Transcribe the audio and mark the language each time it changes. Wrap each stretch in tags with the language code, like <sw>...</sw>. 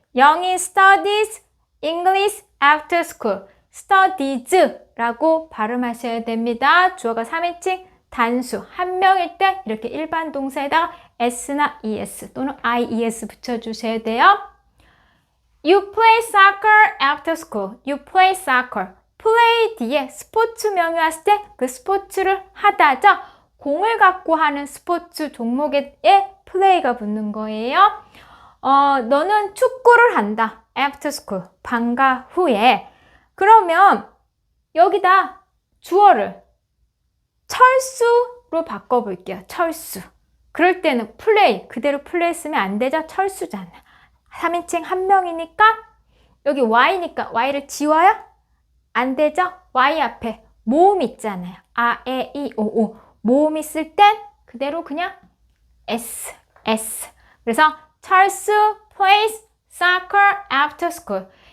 <en>영희 studies English after school.</en> <ko>studies라고 발음하셔야 됩니다. 주어가 3인칭 단수 한 명일 때 이렇게 일반 동사에다가 s나 es 또는 ies 붙여주셔야 돼요.</ko> <en>You play soccer after school. You play soccer.</en> <ko>play 뒤에 스포츠 명이 왔을 때 그 스포츠를 하다죠. 공을 갖고 하는 스포츠 종목에 play가 붙는 거예요. 너는 축구를 한다.</ko> <en>after school.</en> <ko>방과 후에. 그러면 여기다 주어를 철수로 바꿔볼게요. 철수. 그럴 때는 play. 그대로 play 쓰면 안 되죠. 철수잖아. 3인칭 한 명이니까 여기 y니까 y를 지워요? 안 되죠? y 앞에 모음 있잖아요. a, e, i, o, u. 모음 있을 땐 그대로 그냥 s. 그래서</ko> <en>철수 plays soccer after school.</en>